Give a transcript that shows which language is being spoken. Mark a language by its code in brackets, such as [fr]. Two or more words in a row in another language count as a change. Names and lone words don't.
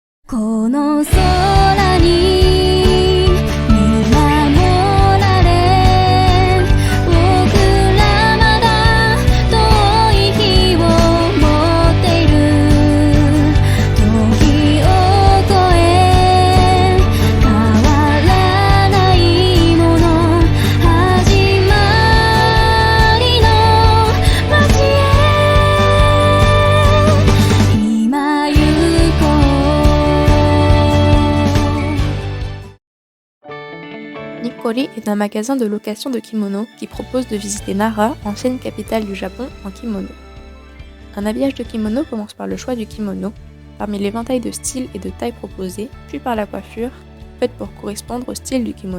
[ja] この空に見守られ僕らまだ遠い日を持っている時を超え変わらないもの始まりの街へ今行こう [fr] Nikori est un magasin de location de kimono qui propose de visiter Nara, ancienne capitale du Japon, en kimono. Un habillage de kimono commence par le choix du kimono, parmi l'éventail de styles et de tailles proposés, puis par la coiffure, faite pour correspondre au style du kimono.